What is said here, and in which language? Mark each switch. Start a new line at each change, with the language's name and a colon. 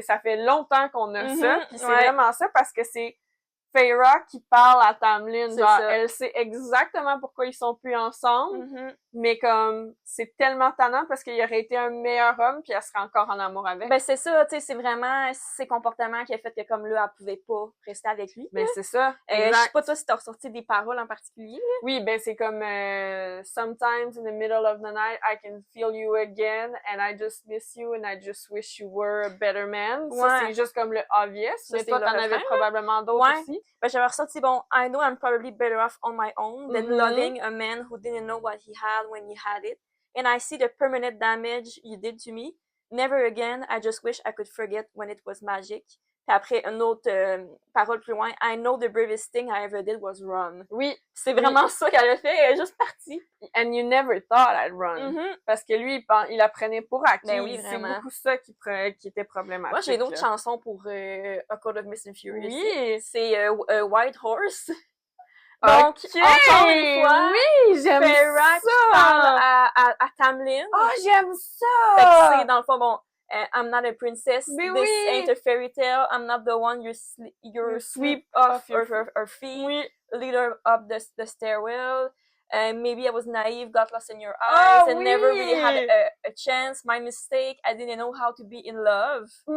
French: ça fait longtemps qu'on a ça. Puis c'est vraiment ça parce que c'est Feyre qui parle à Tamlin, genre, elle sait exactement pourquoi ils sont plus ensemble, mais comme, c'est tellement tannant parce qu'il aurait été un meilleur homme puis elle serait encore en amour avec. Ben, c'est ça, tu sais, c'est vraiment ses comportements qui a fait que, comme là, elle pouvait pas rester avec lui. Ben, c'est ça. Je sais pas, toi, si t'as ressorti des paroles en particulier, là. Oui, ben, c'est comme,
English: sometimes in the middle of the night, I can feel you again, and I just miss you, and I just wish you were a better man.
French: Ça, c'est juste comme le obvious, mais toi, t'en avais probablement d'autres aussi. Ben, j'avais ressorti, bon,
English: I know I'm probably better off on my own than loving a man who didn't know what he had when he had it. And I see the permanent damage you did to me. Never again, I just wish I could forget when it was magic.
French: Puis après, une autre parole plus loin,
English: I know the bravest thing I ever did was run.
French: Oui. C'est vraiment ça qu'elle a fait, elle est juste partie.
English: And you never thought I'd run.
French: Parce que lui, il apprenait pour acquis. Ben oui, c'est beaucoup ça qui était problématique. Moi, j'ai une autre chanson pour A Code of Mist and Fury. Oui. C'est White Horse. Donc, encore une fois, oui, j'aime Feyre qui parle à Tamlin. Oh, j'aime ça! Fait que c'est, dans le fond, bon,
English: I'm not a princess,
French: mais
English: this ain't a fairy tale, I'm not the one you sweep off her feet, lead her up the stairwell, maybe I was naive, got lost in your eyes, and never really had a chance, my mistake, I didn't know how to be in love.